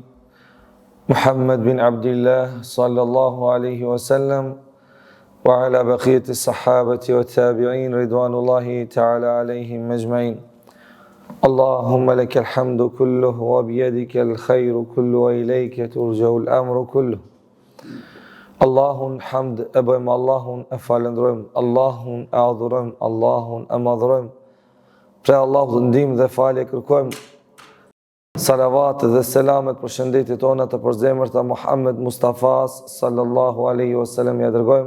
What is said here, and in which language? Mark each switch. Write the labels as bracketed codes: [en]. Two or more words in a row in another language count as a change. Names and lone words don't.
[ar] محمد بن عبد الله صلى الله عليه وسلم وعلى بقية الصحابة والتابعين رضوان الله تعالى عليهم أجمعين. اللهم لك الحمد كله وبيدك الخير كله وإليك يرجع الأمر كله. [sq] Allahun hamd e bëjmë, Allahun e falendrojmë, Allahun e adhurojmë, Allahun e madhrojmë. Pre Allahut ndihmë dhe falje kërkojmë. Salavat dhe selamet për shëndetit tona të përzemërta Muhammed Mustafas [ar] صلى الله عليه وسلم [sq] ja dërgojmë.